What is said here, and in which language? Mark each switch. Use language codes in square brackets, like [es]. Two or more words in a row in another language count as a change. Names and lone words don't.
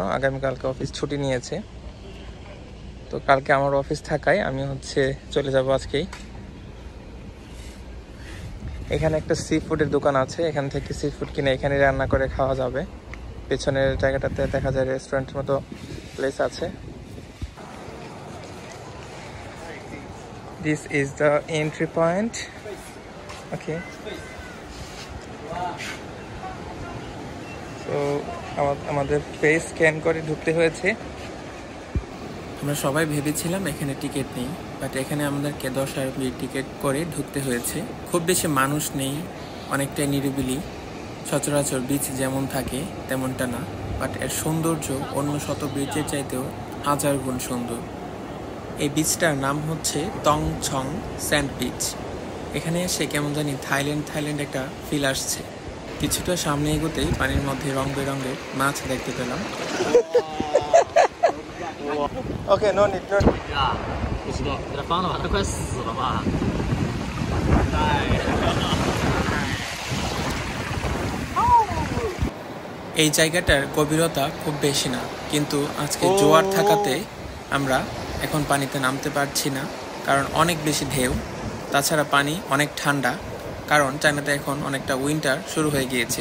[bn] আগামীকালকে অফিস ছুটি নিয়েছে, তো কালকে আমার অফিস থাকায় আমি হচ্ছে চলে যাব আজকেই। এখানে একটা সি ফুডের দোকান আছে, এখান থেকে সি ফুড কিনে এখানে রান্না করে খাওয়া যাবে। পেছনের জায়গাটাতে দেখা যায় রেস্টুরেন্টের মতো প্লেস আছে। [en] This is the entry point. Okay. [bn] So আমাদের ফেস স্ক্যান করে ঢুকতে হয়েছে। আমরা সবাই ভেবেছিলাম এখানে টিকিট নেই, বাট এখানে আমাদেরকে 10 RMB টিকিট করে ঢুকতে হয়েছে। খুব বেশি মানুষ নেই, অনেকটাই নিরিবিলি, সচরাচর বিচ যেমন থাকে তেমনটা না। বাট এর সৌন্দর্য অন্য শত বিচের চাইতেও 1000 গুণ সুন্দর। এই বিচটার নাম হচ্ছে টং ছং স্যান্ড বিচ। এখানে এসে কেমন জানি থাইল্যান্ড একটা ফিল আসছে। কিছুটা সামনে এগোতেই পানির মধ্যে রং বেরঙের মাছ দেখতে পেলাম। [en] Okay, no need. [zh] 呀，不知道，给它放了吧，它快死了吧？ [bn] এই জায়গাটার গভীরতা খুব বেশি না, কিন্তু আজকে জোয়ার থাকাতে আমরা এখন পানিতে নামতে পারছি না, কারণ অনেক বেশি ঢেউ। তাছাড়া পানি অনেক ঠান্ডা, কারণ চায়নাতে এখন অনেকটা উইন্টার শুরু হয়ে গিয়েছে।